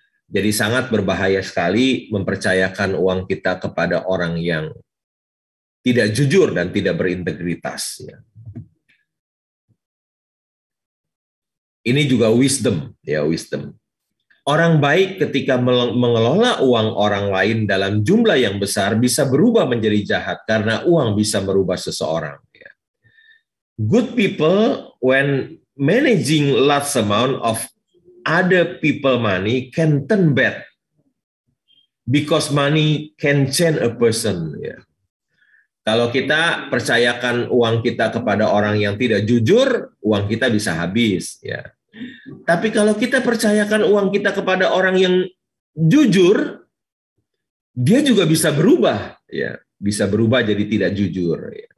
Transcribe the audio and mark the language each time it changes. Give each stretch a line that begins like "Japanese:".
Indonesian: Jadi sangat berbahaya sekali mempercayakan uang kita kepada orang yang tidak jujur dan tidak berintegritas. Ini juga wisdom, wisdom. Orang baik ketika mengelola uang orang lain dalam jumlah yang besar bisa berubah menjadi jahat karena uang bisa merubah seseorang.
English: Good people when managing large amount of other people money can turn bad because money can change a person.
Indonesian: Kalau kita percayakan uang kita kepada orang yang tidak jujur, uang kita bisa habis. Tapi kalau kita percayakan uang kita kepada orang yang jujur, dia juga bisa berubah, bisa berubah jadi tidak jujur.